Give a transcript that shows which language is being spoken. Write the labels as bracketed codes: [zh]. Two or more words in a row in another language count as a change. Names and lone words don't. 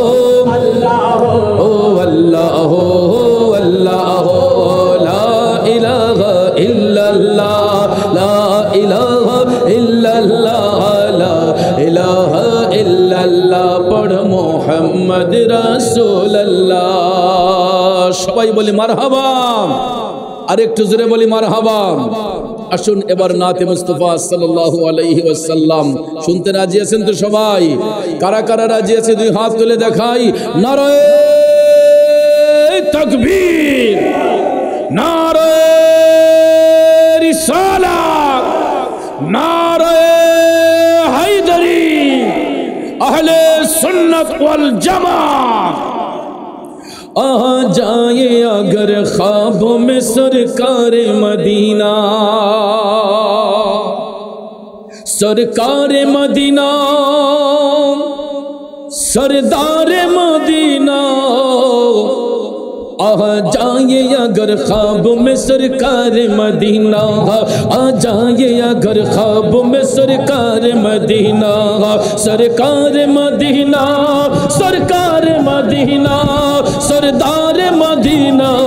[ar] اللہ ہو اللہ ہو لا الہ الا اللہ لا الہ الا اللہ [ur] لا الہ الا اللہ پڑھ محمد رسول اللہ [bn] সবাই বলি মারহাবা আর একটু জোরে বলি মারহাবা আসুন এবার নাতে মুস্তাফা [ar] صلى الله عليه وسلم [bn] শুনতে রাজি আছেন তো সবাই কারা কারা রাজি আছে দুই হাত তুলে দেখাই নারায়ে [ur] تکبیر نعرۂ رسالت نعرۂ حیدری اہلِ سنت وال جماعت آ جائے اگر خوابوں میں سرکار مدینہ سرکار مدینہ سردار مدینہ آ جائے اگر خواب میں سرکار مدینہ آ جائے اگر خواب میں سرکار مدینہ سرکار مدینہ سرکار مدینہ سردار مدینہ